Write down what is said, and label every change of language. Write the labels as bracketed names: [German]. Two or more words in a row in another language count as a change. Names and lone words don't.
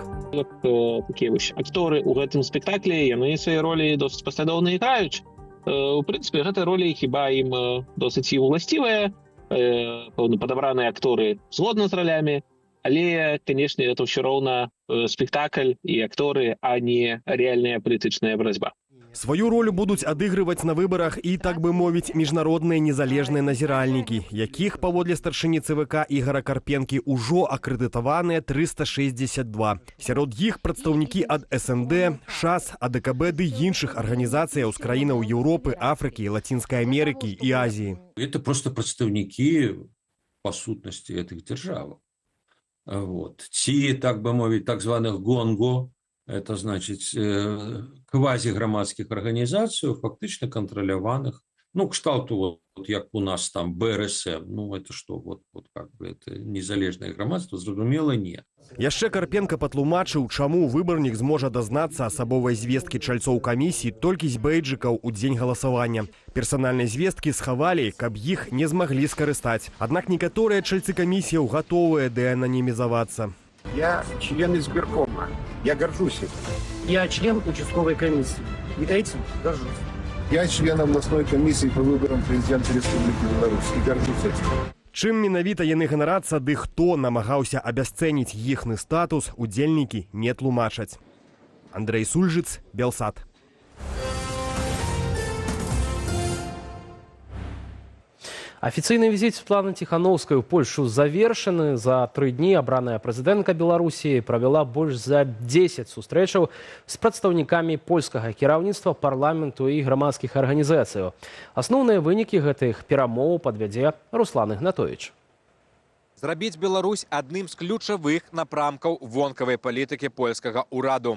[Belarusian] Такія вось акторы ў гэтым спектаклі, яны свае ролі досыць паслядоўна іграюць. У прынцыпе, гэтыя ролі хіба ім досыць і уласцівыя, падабраныя акторы згодна з ролямі, але, канешне, это ўсё роўна спектакль і акторы, а не рэальная палітычная барацьба. Свою роль будуць адыгрываць на выбарах і, так бы мовіць, міжнародныя незалежныя назіральнікі, якіх, паводле старшыні ЦВК Ігора Карпенкі, ужо акрэдытаваныя 362. Сярод іх прадстаўнікі ад СНД, ШАС, АДКБ ды іншых арганізацыяў з краінаў Еўропы, Афрыкі, Лацінскай Амерыкі і Азіі. Это просто прадстаўнікі, по сутнасці, гэтых дзяржаваў. Ці, так бы мовіць, так званых ГОНГО, [Russian] это значит [Belarusian] квазіграмадскіх арганізацый, фактычна кантраляваных, кшталту, як у нас там БРСМ, [Russian] это что, как бы это [Belarusian] незалежнае грамадства, зразумела, не. Яшчэ Карпенка патлумачыў, чаму выбарнік зможа дазнацца асабовай звесткі чальцоў камісіі толькі з бейджыкаў у дзень галасавання. Персанальнай звесткі схавалі, каб іх не змаглі скарыстаць. Аднак некаторыя чальцы камісіяў гатовыя дэананімізавацца. [Russian] Я член избиркома. Я горжусь этим. Я член участковой комиссии. И этим горжусь. Я член областной комиссии по выборам президента Республики Беларусь. И горжусь этим. [Belarusian] Чым менавіта яны ганарацца, ды хто намагаўся абясцэніць іхны статус, удзельнікі не тлумачаць. Андрей Сульжыц, Белсат. [Russian] Официальный визит Светланы Тихановской в Польшу завершены. [Belarusian] За 3 дні обраная президентка Беларусі провела больш за 10 сустрэчаў з прадстаўнікамі польскага кіраўніцтва, парламенту і грамадскіх арганізацыяў. Асноўныя вынікі гэтых перамоў падвядзе Руслан Ігнатович. Зрабіць Беларусь адным з ключавых напрамкаў вонкавай палітыкі польскага ўраду.